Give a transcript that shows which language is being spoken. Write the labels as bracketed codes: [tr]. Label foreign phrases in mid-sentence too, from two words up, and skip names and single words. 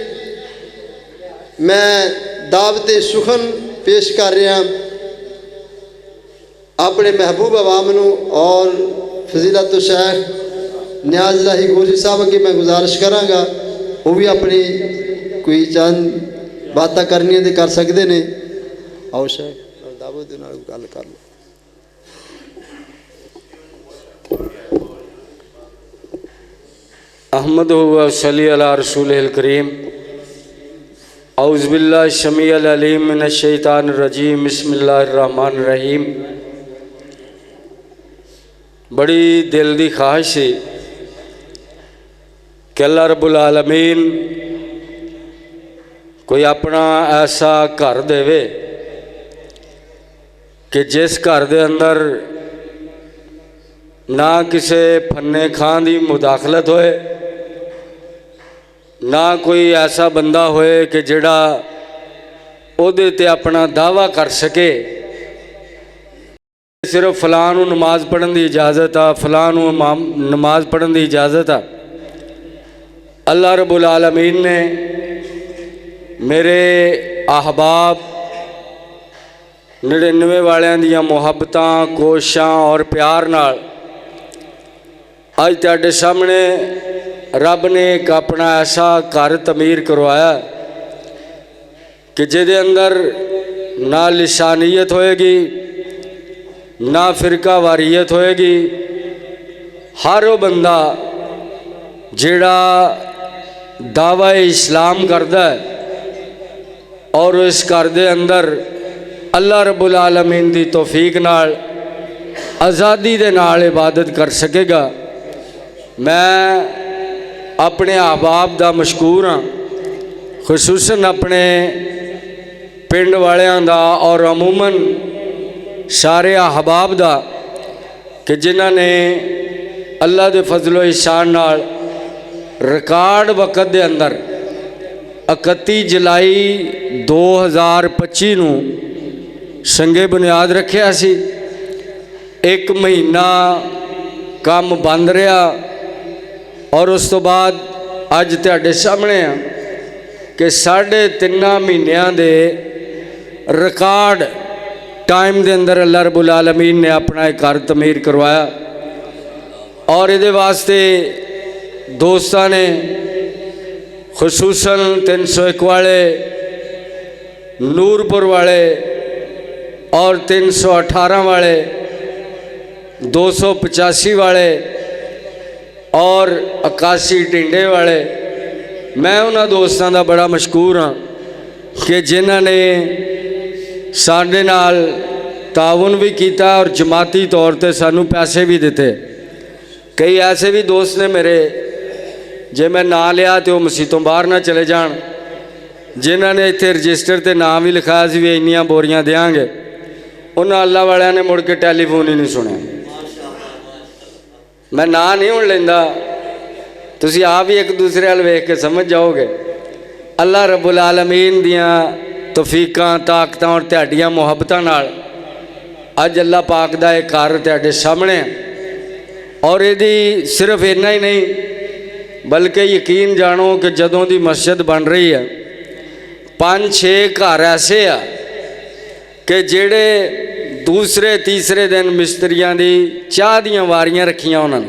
[pa] میں دعوت سخن پیش کر رہا اپنے محبوب عوام نو، اور فضیلت الشیخ نیاز الہی گوجری صاحب کی میں گزارش کراں گا وہ بھی اپنی کوئی چند باتیں کرنی تے کر سکتے نے۔ آؤ شیخ دعوت دے نال گل کر لو۔ [ar] احمد و صلی علی رسول الکریم۔ اعوذ باللہ السمیع العلیم من الشیطان الرجیم، بسم اللہ الرحمن الرحیم۔ [pa] بڑی دل دی خواہش ہے کہ اللہ رب العالمین کوئی اپنا ایسا گھر دے کہ جس گھر دے اندر نہ کسی پھنے خاں کی مداخلت ہوئے، نہ کوئی ایسا بندہ ہوئے کہ جہڑا اہدے تے اپنا دعویٰ کر سکے صرف فلاں نوں نماز پڑھن کی اجازت آ، فلاں نوں نماز پڑھن کی اجازت آ. اللہ رب العالمین نے میرے احباب 99 والیاں دیاں محبتاں، کوششاں اور پیار نال اج تہاڈے سامنے رب نے ایک اپنا ایسا گھر تعمیر کروایا کہ جہدے اندر نہ لسانیت ہوئے گی، نہ فرقہ واریت ہوئے گی. ہر وہ بندہ جہڑا دعویٰ اسلام کردا ہے اور اس گھر دے اندر اللہ رب العالمین دی توفیق نال آزادی دے نال عبادت کر سکے گا. میں اپنے احباب دا مشکور ہاں، خصوصاً اپنے پنڈ والیاں دا اور عموماً سارے احباب دا کہ جنہاں نے اللہ دے فضل و احسان نال ریکارڈ وقت دے اندر 31 جولائی 2025 نوں سنگِ بنیاد رکھیا سی. ایک مہینہ کام بند رہا اور اس تو بعد اج تہاڈے سامنے آ کہ 3.5 مہینیاں دے ریکارڈ ٹائم دے اندر اللہ رب العالمین نے اپنا ایک گھر تعمیر کروایا. اور یہ واسطے دوستاں نے خصوصاً 301 والے، نورپور والے اور 318 والے, 285 والے اور 81 ٹنڈے والے، میں اوہناں دوستاں دا بڑا مشکور ہاں کہ جنہاں نے ساڈے نال تعاون بھی کیا اور جماعتی طور پر سانوں پیسے بھی دتے. کئی ایسے بھی دوست نے میرے، جے میں نہ لیا تو مسیتوں باہر نہ چلے جان، جنہاں نے ایتھے رجسٹر تے نام بھی لکھایا سی بھی اینیاں بوریاں دیں گے، اوہناں اللہ والیاں نے مڑ کے ٹیلیفون ہی نہیں سنیا. میں نہ نہیں ہن لیندا, تسیں آپ ہی ایک دوسرے وال ویکھ کے سمجھ جاؤ گے. اللہ رب العالمین دیاں توفیقاں، طاقتاں اور تہاڈیاں محبتاں نال اج اللہ پاک دا ایک گھر تہاڈے سامنے ہے. اور یدی صرف اینا ہی نہیں بلکہ یقین جانو کہ جدوں دی مسجد بن رہی ہے 5-6 گھر ایسے آ کہ جہڑے دوسرے تیسرے دن مستریاں دی چاہ دیاں واریاں رکھیاں انہوں نے.